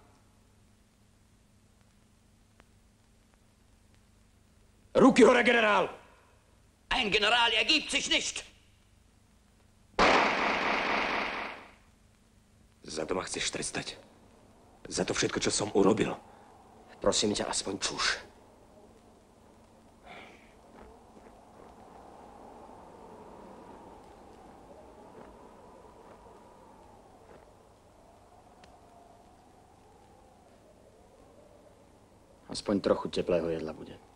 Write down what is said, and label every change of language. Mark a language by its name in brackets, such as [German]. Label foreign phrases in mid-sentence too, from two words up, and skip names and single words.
[Slovak] Ruky hore, Generál! [German] Ein General ergibt sich nicht. [Slovak] Za to ma chceš trestať. Za to všetko, čo som urobil. Prosím ťa, aspoň čuš. Aspoň trochu teplého jedla bude.